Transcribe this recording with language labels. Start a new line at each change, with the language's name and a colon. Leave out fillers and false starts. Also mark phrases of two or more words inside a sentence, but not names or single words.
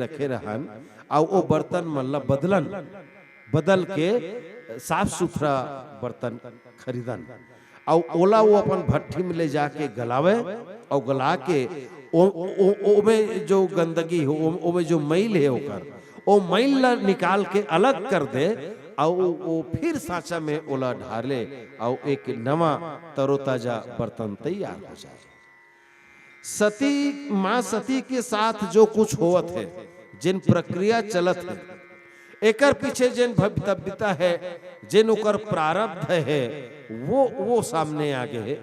Chhattisgarhi: रखे रहन और वो बर्तन मन ला बदल के साफ सुथरा बर्तन खरीदन और ओला वो अपन भट्टी में ले जाके गलावे और गला के ओ में जो गंदगी हो, ओ में जो मैल है ओकर, ओ मैल ला निकाल के अलग कर दे और वो फिर सांचा में ओला ढाले और एक नवा तरोताजा बर्तन तैयार हो जाए। सती माँ सती के साथ जो कुछ होवत है, जिन प्रक्रिया चलत है, एकर पीछे जिन भव्यता है, जिन ओकर प्रारब्ध है, वो सामने आगे है।